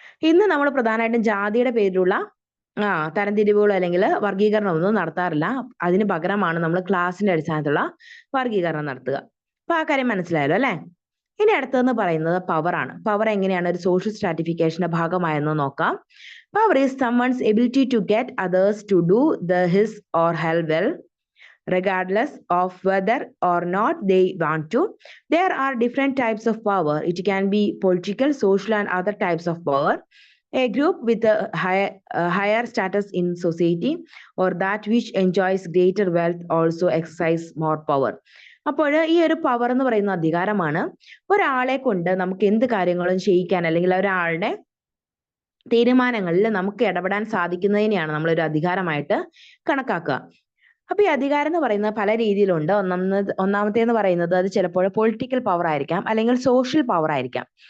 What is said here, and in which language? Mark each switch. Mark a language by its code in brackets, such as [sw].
[ml] ഇന്ന് നമ്മൾ പ്രധാനമായിട്ടും ജാതിയുടെ പേരിലുള്ള തരംതിരിവുകൾ അല്ലെങ്കിൽ വർഗീകരണം ഒന്നും നടത്താറില്ല. അതിന് പകരമാണ് നമ്മൾ ക്ലാസിന്റെ അടിസ്ഥാനത്തിലുള്ള വർഗീകരണം നടത്തുക. അപ്പൊ ആ കാര്യം മനസ്സിലായല്ലോ അല്ലെ. ഇനി അടുത്തതെന്ന് പറയുന്നത് പവർ ആണ്. പവർ എങ്ങനെയാണ് ഒരു സോഷ്യൽ സ്ട്രാറ്റിഫിക്കേഷന്റെ ഭാഗമായെന്ന് നോക്കാം. [en] Power is someone's ability to get others to do his or her well, regardless of whether or not they want to. There are different types of power. It can be political, social and other types of power. A group with a higher status in society or that which enjoys greater wealth also exercise more power. [ml] അപ്പോൾ ഈ ഒരു power എന്ന് പറയുന്ന അധികാരമാണ്. ഒരാളെ കൊണ്ട് നമുക്ക് എന്ത് കാര്യങ്ങളും ചെയ്യിക്കാൻ, അല്ലെങ്കിൽ ഒരാളുടെ തീരുമാനങ്ങളിൽ നമുക്ക് ഇടപെടാൻ സാധിക്കുന്നതിനെയാണ് നമ്മളൊരു അധികാരമായിട്ട് കണക്കാക്കുക. അപ്പൊ ഈ അധികാരം എന്ന് പറയുന്നത് പല രീതിയിലുണ്ട്. ഒന്നാമത്തേന്ന് പറയുന്നത് അത് ചിലപ്പോൾ പൊളിറ്റിക്കൽ പവർ ആയിരിക്കാം, അല്ലെങ്കിൽ സോഷ്യൽ പവർ ആയിരിക്കാം.